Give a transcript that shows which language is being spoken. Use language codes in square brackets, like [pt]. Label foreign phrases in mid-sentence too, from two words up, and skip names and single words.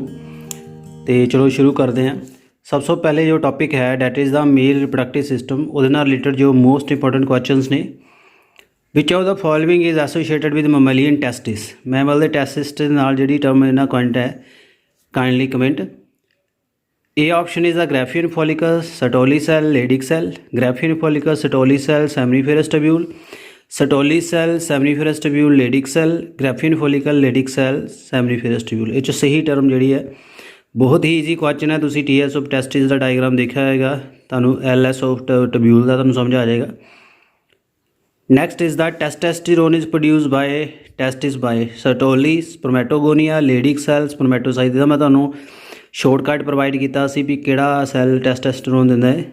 [pa] ਤੇ ਚਲੋ ਸ਼ੁਰੂ ਕਰਦੇ ਹਾਂ। ਸਭ ਤੋਂ ਪਹਿਲੇ ਜੋ ਟੌਪਿਕ ਹੈ [en] that is the male reproductive system, [pa] ਉਹਦੇ ਨਾਲ ਰਿਲੇਟਡ ਜੋ [en] most important questions [pa] ਨੇ। [en] which of the following is associated with mammalian testis. [pa] ਮੈਮਲ ਦੇ ਟੈਸਟਿਸ ਦੇ ਨਾਲ ਜਿਹੜੀ ਟਰਮ ਇਹਨਾਂ ਕੁਐਂਟ ਹੈ, [en] kindly comment. A option is the Graafian follicles, Sertoli cell, Leydig cell. Graafian follicles, Sertoli cell, seminiferous tubule. Sertoli cell, seminiferous tubule, Leydig cell. Graafian follicle, Leydig cell, seminiferous tubule। [pa] ਇਹ 'ਚ ਸਹੀ ਟਰਮ ਜਿਹੜੀ ਹੈ, ਬਹੁਤ ਹੀ [en] easy question [pa] ਹੈ। ਤੁਸੀਂ [en] TS of testis [pa] ਦਾ ਡਾਇਗਰਾਮ ਦੇਖਿਆ ਹੋਏਗਾ, ਤੁਹਾਨੂੰ [en] LS of tubule [pa] ਦਾ ਤੁਹਾਨੂੰ ਸਮਝ ਆ ਜਾਏਗਾ। [en] next is the testosterone is produced by testis by Sertoli, spermatogonia, Leydig cell, spermatocyte [pa] ਦਾ ਮੈਂ ਤੁਹਾਨੂੰ [en] shortcut provide [pa] ਕੀਤਾ ਸੀ ਵੀ ਕਿਹੜਾ [en] cell testosterone [pa] ਦਿੰਦਾ ਹੈ।